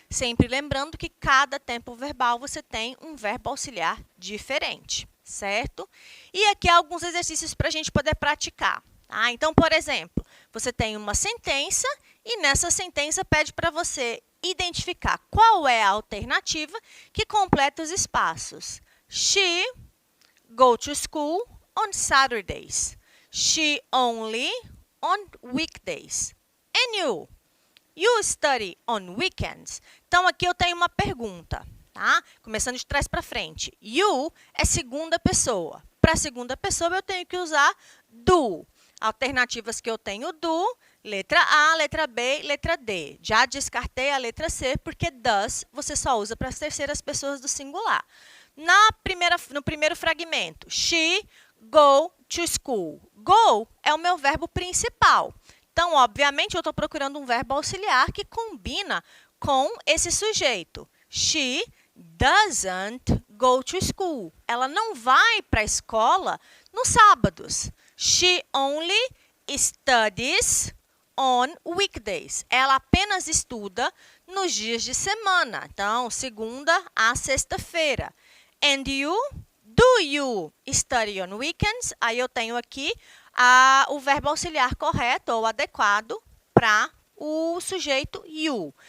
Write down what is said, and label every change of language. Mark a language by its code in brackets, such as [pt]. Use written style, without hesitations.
[pt] Sempre lembrando que cada tempo verbal você tem um verbo auxiliar diferente, certo? E aqui alguns exercícios para a gente poder praticar. Tá? Então, por exemplo, você tem uma sentença e nessa sentença pede para você identificar qual é a alternativa que completa os espaços. [en] She go to school on Saturdays. She only on weekdays. And you? You study on weekends. [pt] Então, aqui eu tenho uma pergunta, tá? Começando de trás para frente. You é segunda pessoa. Para segunda pessoa, eu tenho que usar do. Alternativas que eu tenho do, letra A, letra B, letra D. Já descartei a letra C, porque does você só usa para as terceiras pessoas do singular. No primeiro fragmento, [en] she go to school. [pt] Go é o meu verbo principal. Então, obviamente, eu estou procurando um verbo auxiliar que combina com esse sujeito. [en] She doesn't go to school. [pt] Ela não vai para a escola nos sábados. [en] She only studies on weekdays. [pt] Ela apenas estuda nos dias de semana. Então, segunda a sexta-feira. [en] And you? Do you study on weekends? [pt] Aí eu tenho aqui o verbo auxiliar correto ou adequado para o sujeito you.